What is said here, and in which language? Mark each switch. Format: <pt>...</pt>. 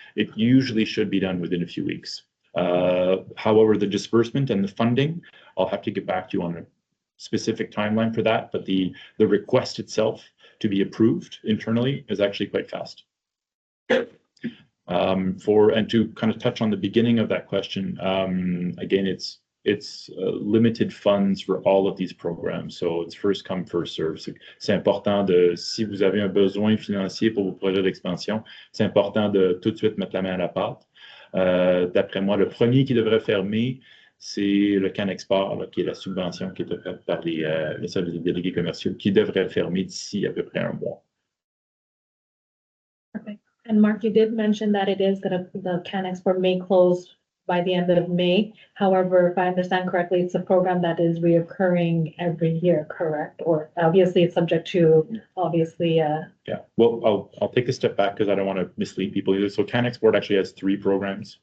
<en>It usually should be done within a few weeks. However, the disbursement and the funding, I'll have to get back to you on a specific timeline for that, but the request itself to be approved internally is actually quite fast. And to kind of touch on the beginning of that question, again, it's limited funds for all of these programs. So it's first come, first serve.</en> <fr>C'est important si vous avez un besoin financier pour vos projets d'expansion, c'est important de tout de suite mettre la main à la pâte. D'après moi, le premier qui devrait fermer, c'est le CanExport, là, qui est la subvention qui est offerte par les services des délégués commerciaux, qui devrait fermer d'ici à peu près un mois.</fr> <en>Perfect. And Mark, you did mention that it is that the CanExport may close by the end of May. However, if I understand correctly, it's a program that is reoccurring every year, correct? Or obviously it's subject to, obviously. Yeah, well, I'll take a step back because I don't want to mislead people either. So CanExport actually has 3 programs.</en>